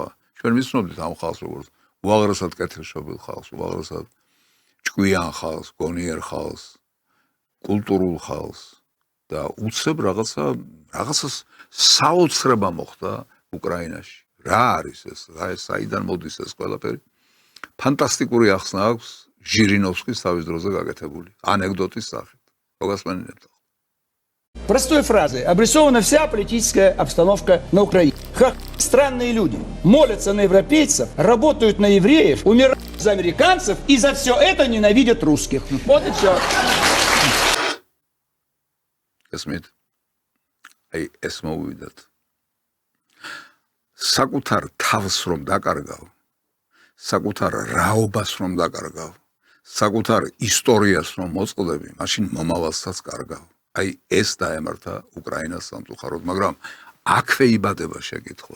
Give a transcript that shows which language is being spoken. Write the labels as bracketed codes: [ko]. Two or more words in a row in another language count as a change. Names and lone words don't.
[ka] ჩვენ ვიცნობდით ამ ხალხს როგორც უაღრესად კეთილშობილ ხალხს, უაღრესად ჭკვიან ხალხს, გონიერ ხალხს, კულტურულ ხალხს და უცებ რაღაცას საოცრება მოხდა უკრაინაში. რა არის ეს? საიდან მოდის ეს ყველაფერი? ფანტასტიკური ახსნა აქვს ჟირინოვსკის თავის დროზე გაკეთებული ანეკდოტის სახით. მოგასმენინებთ. [ru] Простой фразой обрисована вся политическая обстановка на Украине. Странные люди молятся на европейцев, работают на евреев, умирают за американцев и за все это ненавидят русских. Вот и все. [ka] Esmit. აი ეს მოვიდათ. საკუთარ თავს რომ დაკარგავ, საკუთარ რაობას რომ დაკარგავ, საკუთარ ისტორიას რომ მოწყდები, მაშინ მომავალსაც კარგავ. აი ეს დაემართა უკრაინას სამწუხაროდ, მაგრამ აქვე იბადება შეკითხვა.